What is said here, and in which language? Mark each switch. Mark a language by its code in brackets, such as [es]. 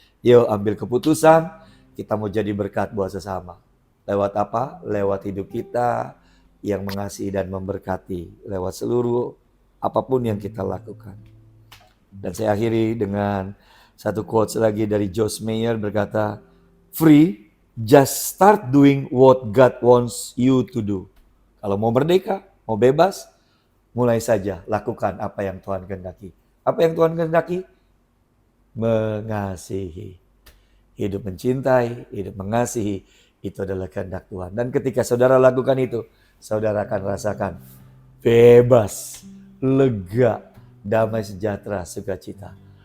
[id] Yuk ambil keputusan, kita mau jadi berkat buat sesama. Lewat apa? Lewat hidup kita yang mengasihi dan memberkati. Lewat seluruh apapun yang kita lakukan. Dan saya akhiri dengan satu quotes lagi dari Joyce Meyer berkata, free [en] Just start doing what God wants you to do. [id] Kalau mau merdeka, mau bebas, mulai saja lakukan apa yang Tuhan kehendaki. Apa yang Tuhan kehendaki? Mengasihi. Hidup mencintai, hidup mengasihi, itu adalah kehendak Tuhan. Dan ketika saudara lakukan itu, saudara akan rasakan bebas, lega, damai sejahtera, sukacita.